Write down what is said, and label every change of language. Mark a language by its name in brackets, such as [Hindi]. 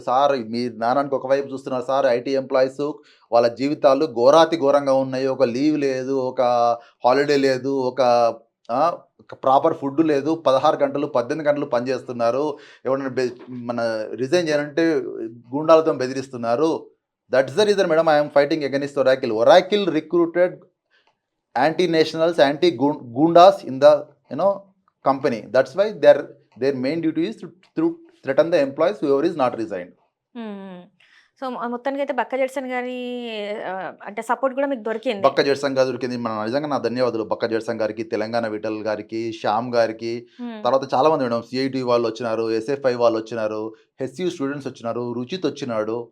[Telugu] Sir మీరు నానానికి ఒకవైపు చూస్తున్నారు సార్. ఐటీ ఎంప్లాయీస్ వాళ్ళ జీవితాలు ఘోరాతి ఘోరంగా ఉన్నాయి. ఒక లీవ్ లేదు, ఒక హాలిడే లేదు, ఒక ప్రాపర్ ఫుడ్ లేదు. 16 గంటలు, 18 గంటలు పనిచేస్తున్నారు. ఎవరైనా మన రిజైన్ చేయాలంటే గూండాలతో బెదిరిస్తున్నారు. [English] That's the reason madam I am fighting against Oracle. Oracle recruited anti-nationals, anti-goondas in the company. That's why their main duty is to threaten the employees whoever is not resigned. Hmm. [Telugu] So, మొత్తానికైతే బక్క Judson గారి అంటే support గూడా మీకు దొరికింది. బక్క Judson గారు దొరికింది. నిజంగా నా ధన్యవాదాలు బక్క జడ్సన్ గారికి, తెలంగాణ విఠల్ గారికి, శ్యామ్ గారికి, హ్మ్. తర్వాత చాలామంది మేడం సిఐటి వాళ్ళు వచ్చినారు, ఎస్ఎఫ్ఐ వాళ్ళు వచ్చినారు, హెచ్యూ స్టూడెంట్స్ వచ్చినారు, రుచిత్ వచ్చినాడు.